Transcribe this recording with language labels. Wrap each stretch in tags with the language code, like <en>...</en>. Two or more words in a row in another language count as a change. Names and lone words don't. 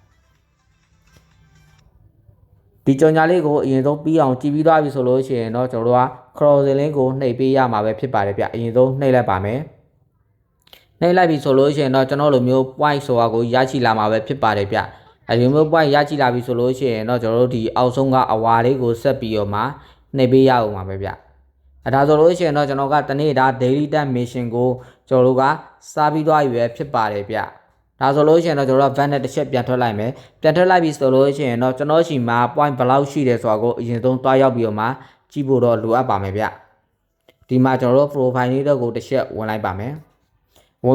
<my>ဒီကြော်ညာလေးကိုအရင်ဆုံးပြီးအောင်ကြည့်ပြီးသွားပြီဆိုလို့ရှိရင်တော့ကျွန်တော်တို့က crossing လေးကိုနှိပ်ပေးရမှာပဲဖြစ်ပါတယ်ဗျအရင်ဆုံးနှိပ်လိုက်ပါမယ်နှိပ်လိုက်ပြီဆိုလို့ရှိရင်တော့ကျွန်တော်လိုမျိုး point ဆိုတာကိုရရှိလာမှာပဲဖြစ်ပါတယ်ဗျအဲဒီမျိုး point ရရှိလာပြီဆိုလို့ရှိရင်တော့ကျွန်တော်တို့ဒီအောက်ဆုံးကအဝါလေးကိုဆက်ပြီးတော့မှနှိပ်ပေးရအောင်ပါပဲဗျဒါဆိုလို့ရှိရင်တော့ကျွန်တော်ကတနေ့တာ</my> <en>daily task mission</en> <my>ကိုကျွန်တော်တို့ကစားပြီးသွားပြီပဲဖြစ်ပါတယ်ဗျဒါဆိုလို့ရှိရင်တော့ကျွန်တော်တို့ van နဲ့တစ်ချက်ပြန်ထွက်လိုက်မယ်ပြန်ထွက်လိုက်ပြီဆိုလို့ရှိရင်တော့ကျွန်တော်ရှိမှာ point ဘယ်လောက်ရှိတယ်ဆိုတာကိုအရင်ဆုံးတွားရောက်ပြီးတော့မှကြည့်ဖို့တော့လိုအပ်ပါမယ်ဗျဒီမှာကျွန်တော်တို့ profile လေးတော့ကိုတစ်ချက်ဝင်လိုက်ပါမယ်ဝင်</my>